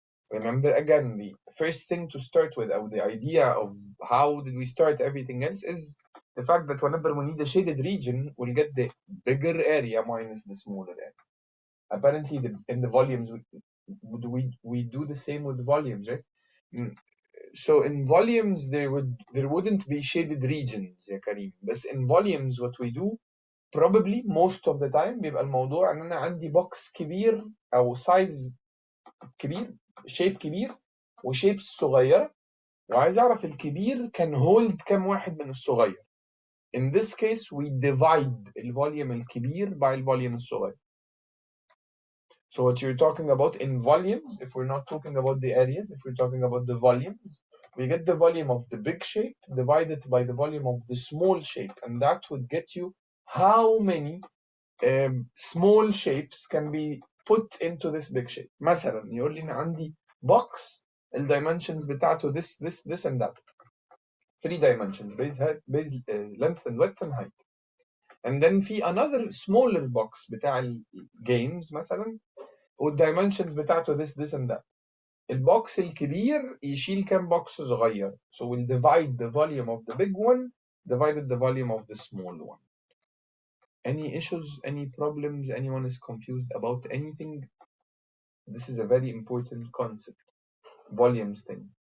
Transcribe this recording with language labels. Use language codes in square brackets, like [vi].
[en] Remember, again, the first thing to start with, or the idea of how did we start everything else, is the fact that whenever we need a shaded region, we'll get the bigger area minus the smaller area. Apparently, in the volumes, we do the same with volumes, right? So in volumes, there wouldn't be shaded regions, [ar] يا كريم. [en] But in volumes, what we do, probably most of the time, [ar] بيبقى الموضوع إن أنا عندي box كبير أو size كبير، shape كبير وshapes صغيرة، وعايز أعرف الكبير can hold كم واحد من الصغير. [en] In this case, we divide [ar] الفوليوم الكبير [en] by [ar] الفوليوم الصغير. [en] So what you're talking about in volumes, if we're not talking about the areas, if we're talking about the volumes, we get the volume of the big shape divided by the volume of the small shape, and that would get you how many small shapes can be put into this big shape. [ar] مثلا يقول لي أنا عندي box الdimensions بتاعته [en] this and that. 3 dimensions, base length and width and height. And then في another smaller box [ar] بتاع games مثلا [en] والdimensions بتاعته this and that. [ar] البوكس الكبير يشيل كام بوكس صغير. [en] So we'll divide the volume of the big one divided the volume of the small one. Any issues, any problems, anyone is confused about anything? This is a very important concept. Volumes thing.